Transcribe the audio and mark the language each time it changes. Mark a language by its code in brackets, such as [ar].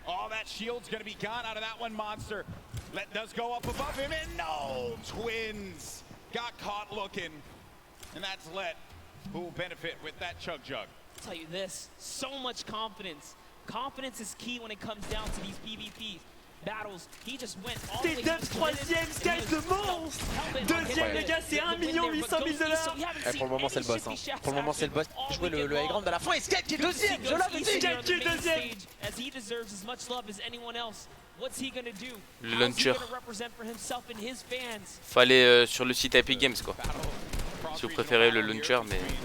[en] Oh, that shield's going to be gone out of that one monster. Let does go up above him, and no! Twins got caught looking, and that's Let who will benefit with that chug jug. I'll tell you this, so much confidence. Confidence is key when it comes down to these PvP battles. He just went all the way [fr] T9 troisième, Skype le monstre. Deuxième les gars, c'est 1 800 000 $. Pour le moment c'est le boss. Pour le moment c'est le boss. Jouer le high ground à la fin et Skype qui est deuxième. Je l'avais dit. Skype qui est deuxième. [en] As he deserves as much love as anyone else. What's he gonna do? [fr] Le launcher. [en] Represent for himself and his fans. [fr] Fallait sur le site Epic Games quoi. Si vous préférez le launcher, mais